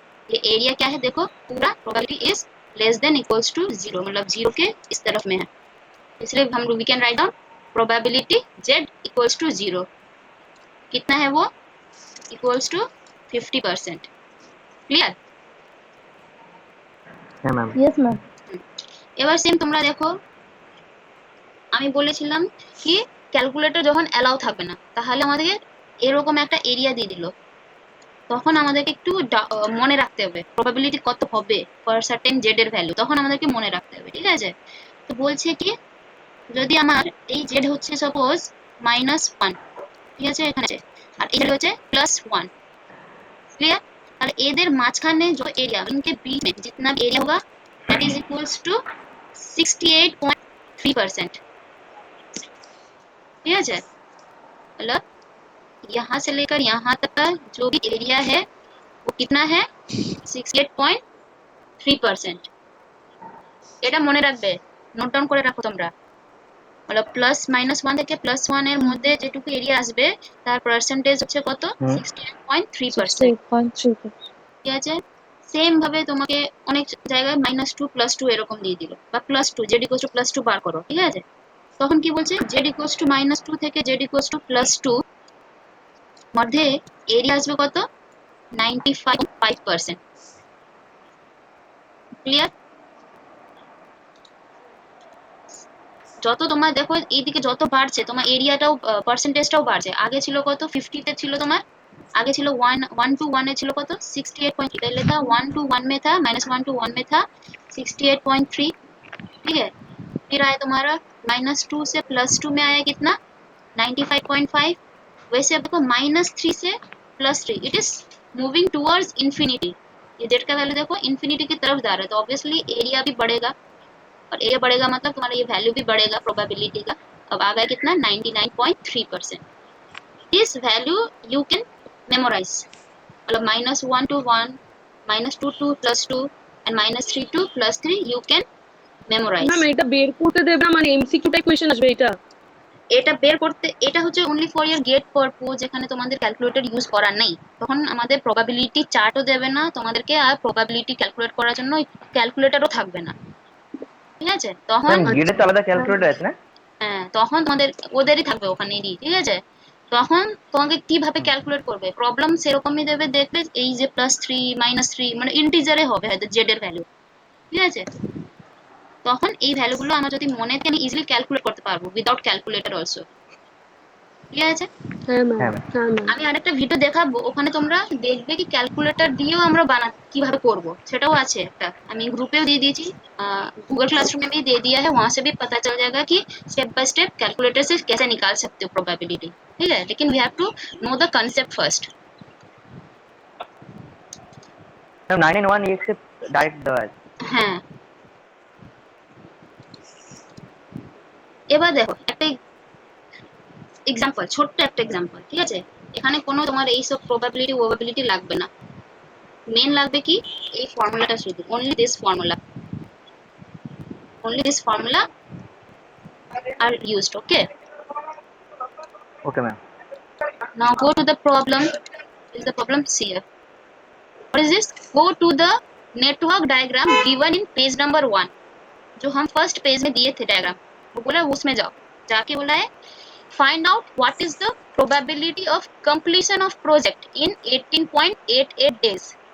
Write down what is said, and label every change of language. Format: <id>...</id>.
<hi>ये एरिया क्या है देखो, पूरा probability is less than equals to 0, मतलब 0 के इस तरफ में है, इसलिए हम</hi> <en>we can write down probability Z equals to 0,</en> <hi>कितना है वो, इक्वल्स टू 50%। क्लियर?</hi> <bn>হ্যাঁ ম্যাম। Yes ma'am. এবার সেম তোমরা দেখো, আমি বলেছিলাম কি ক্যালকুলেটর যখন অ্যালাউ থাকবে না তাহলে আমাদেরকে এরকম একটা এরিয়া দিয়ে দিল, তখন আমাদেরকে একটু মনে রাখতে হবে প্রবাবিলিটি কত হবে ফর সার্টেন জেড এর ভ্যালু, তখন আমাদেরকে মনে রাখতে হবে, ঠিক আছে। তো বলছে কি যদি আমার এই জেড হচ্ছে সাপোজ -1, ঠিক আছে এখানে আছে, আর এই জেড হচ্ছে +1, क्लियर।</bn> <hi>और</hi> <bn>एদের মাঝখানে</bn> <hi>जो एरिया इनके बीच में जितना भी एरिया होगा दैट इज इक्वल्स टू 68.3%, ठीक है। मतलब यहाँ से लेकर यहाँ तक का जो भी एरिया है वो कितना है 68.3%।</hi> <bn>এটা মনে রাখবে, নোট ডাউন করে রাখো তোমরা, मतलब +-1 থেকে +1 এর মধ্যে যেটুকু এরিয়া আসবে তার পার্সেন্টেজ হচ্ছে কত, 68.3%, 68.3। ঠিক আছে। সেম ভাবে তোমাকে অনেক জায়গায় -2 +2 এরকম দিয়ে দিল, বা +2 জেড ইকুয়ালস টু +2 বার করো, ঠিক আছে। তখন কি বলছে জেড ইকুয়ালস টু -2 থেকে জেড ইকুয়ালস টু +2 মধ্যে এরিয়া আসবে কত, 95.5%। ক্লিয়ার? যত তোমার দেখো এইদিকে যত বাড়ছে তোমার এরিয়াটাও পার্সেন্টেজটাও বাড়ছে। আগে ছিল কত 50 ছিল তোমার,</bn> <hi>आगे चलो 1 1 to 1 में चलो कत 68.3 पहले था 1 to 1 में था -1 to 1 में था 68.3। ठीक है, फिर आया तुम्हारा -2 से +2 में आया कितना 95.5। वैसे अब देखो -3 से +3</hi> <en>It is moving towards infinity.</en> <hi>ये जेड का वैल्यू देखो इंफिनिटी की तरफ जा रहा है, तो ऑब्वियसली एरिया भी बढ़ेगा, और एरिया बढ़ेगा मतलब तुम्हारा ये वैल्यू भी बढ़ेगा प्रोबेबिलिटी का। अब आ गया कितना 99.3%।</hi> <en>this value you can memorise,</en> <hi>मतलब -1 to 1,</hi> <en>-2 to +2 and -3 to +3 you can memorize।</en> <bn>Ma'am এটা বের করতে দেবে না, মানে এমসিকিউ টাইপ কোশ্চেন আসবে এটা? এটা বের করতে, এটা হচ্ছে only for year gate purpose, যেখানে তোমাদের ক্যালকুলেটর ইউজ করার নেই তখন আমাদের প্রবাবিলিটি চার্টও দেবে না তোমাদেরকে, আর প্রবাবিলিটি ক্যালকুলেট করার জন্য ক্যালকুলেটরও থাকবে না। ঠিক আছে, তখন ম্যাম গেটে তো আলাদা ক্যালকুলেটর আছে না? হ্যাঁ তখন তোমাদের ওদেরই থাকবে ওখানেরই। ঠিক আছে, তখন তোমাকে কিভাবে ক্যালকুলেট করবে প্রবলেম সেরকমই দেবে, দেখবে এই যে +3 -3 মানে ইন্টিজারে হবে হয়তো জেড এর ভ্যালু। ঠিক আছে, তখন এই ভ্যালুগুলো আমরা যদি মনে থেকে আমি ইজিলি ক্যালকুলেট করতে পারবো উইদাউট ক্যালকুলেটর অলসো। ঠিক আছে, হ্যাঁ ম্যাম, হ্যাঁ ম্যাম। হ্যাঁ ম্যাম। আমি আরেকটা ভিডিও দেখাবো, ওখানে তোমরা দেখবে কি ক্যালকুলেটর দিয়েও আমরা কিভাবে করব সেটাও আছে একটা, আমি ग्रुप দিয়ে দিয়েছি,</bn> <hi>गूगल क्लासरूम में भी दे दिया है, वहां से भी पता चल जाएगा कि स्टेप बाय स्टेप कैलकुलेटर से कैसे निकाल सकते हो प्रोबेबिलिटी। ठीक है, लेकिन</hi> <en>We have to know the concept first.</en> <bn>Ma'am 9 1 x direct দেওয়া আছে। হ্যাঁ, এবার দেখো একটা এক্সাম্পল, ছোট্ট একটা এক্সাম্পল। ঠিক আছে, এখানে কোনো তোমার এই সব প্রবাবিলিটি ওবাবিলিটি লাগবে না, মেন লাগবে কি এই ফর্মুলাটা শুধু,</bn> <en>only this formula, only this formula are used।</en> <bn>okay, okay ma'am.</bn> <en>now go to the problem। is the problem here, what is this, go to the network diagram given in page number 1।</en> <hi>जो हम first page में दिए थे diagram, वो बोला उसमें जाओ, जाके बोला है</hi> <en>find out what is the probability of completion of project in 18.88 days।</en>